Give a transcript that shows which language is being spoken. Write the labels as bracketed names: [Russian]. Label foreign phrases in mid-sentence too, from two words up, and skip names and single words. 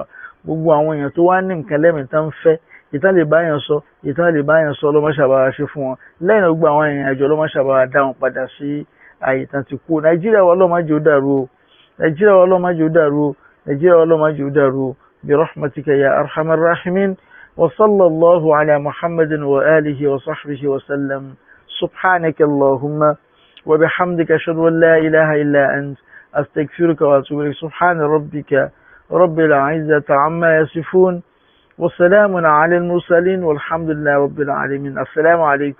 [Yoruba] Gbogbo àwọn èèyàn tó wá ní nǹkan lẹ́mìí tán ń fẹ́ ìtàn lè báyàn sọ Ọlọ́run ṣàbára ṣe fún wọn. Lẹ́yìn gbogbo àwọn èèyàn àjọ Ọlọ́run ṣàbára dá wọn padà sí àyè tán ti kú. Nàìjíríà wa Ọlọ́run má jẹ́ ó dàrú o, Nàìjíríà wa Ọlọ́run má jẹ́ ó dàrú o, Nàìjíríà wa Ọlọ́run má jẹ́ ó dàrú o. [Arabic] برحمتك يا أرحم الراحمين. وصلى الله على محمد وآله وصحبه وسلم. سبحانك اللهم وبحمدك أشهد أن لا إله إلا أنت أستغفرك وأتوب إليك. سبحان ربك رب العزة عما يصفون وسلام على المرسلين والحمد لله رب العالمين.